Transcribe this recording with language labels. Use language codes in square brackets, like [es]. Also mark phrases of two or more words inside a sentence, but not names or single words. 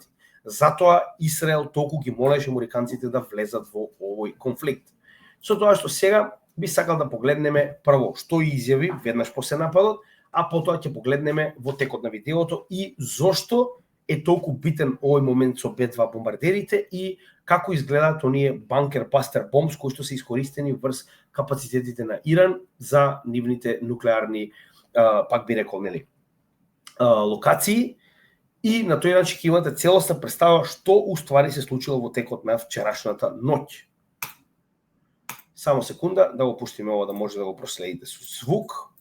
[mk] Затоа Израел толку ги молеше американците да влезат во овој конфликт. Со тоа што сега би сакал да погледнеме прво што изјави веднаш после нападот, а потоа ќе погледнеме во текот на видеото и зошто е толку битен овој момент со Б2 бомбардерите и како изгледаат оние [en] bunker buster bombs [mk] кои што се искористени врз капацитетите на Иран за нивните нуклеарни, пак би рекол, нели, локации. И на тој начин ќе имате целосна представа што уствари се случило во текот на вчерашната ноќ. Само секунда да го пуштиме ова да може да го проследите со звук.